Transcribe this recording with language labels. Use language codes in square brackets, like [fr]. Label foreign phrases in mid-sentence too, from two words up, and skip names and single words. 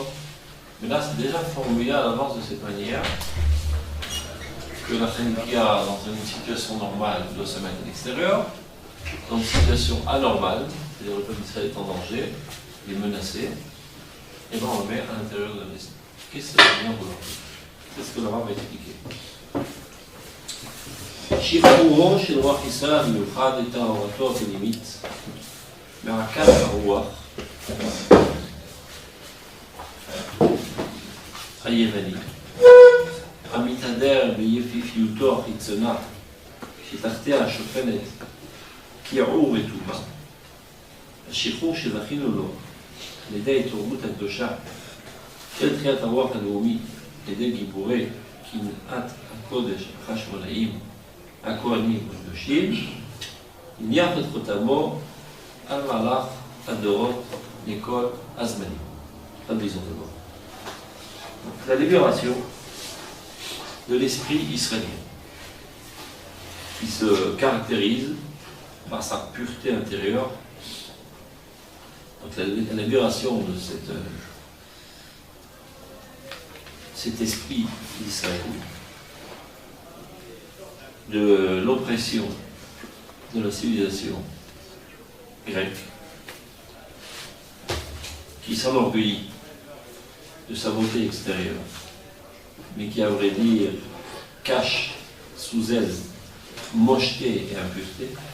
[fr] Mais là, c'est déjà formulé à l'avance de cette manière que la Hanouka, dans une situation normale, doit se mettre à l'extérieur. Dans une situation anormale, c'est-à-dire le peuple d'Israël est en danger, il est menacé, et bien on le met à l'intérieur de la maison. Qu'est-ce que ça veut dire aujourd'hui? C'est ce que le Rav va expliquer. [he] שחרורו של רוח ישראל המיוחד את טהרתו הפנימית מעקת הרוח היווני המתהדר ביפיפיותו החיצונה שתחתיה שוכנת כיעור וטומאה. השחרור שזכינו לו על ידי התעוררות הקדושה של תחיית הרוח הלאומית על ידי גיבורי קנאת הקודש החשמונאים הכהנים הקדושים, הניח את חותמו על מהלך הדורות מכל הזמנים. [fr] Traduisons d'abord. La libération de l'esprit israélien, qui se caractérise par sa pureté intérieure. Donc la libération de cet esprit d'Israël, de l'oppression de la civilisation grecque, qui s'enorgueillit de sa beauté extérieure, mais qui, à vrai dire, cache sous elle mocheté et impureté.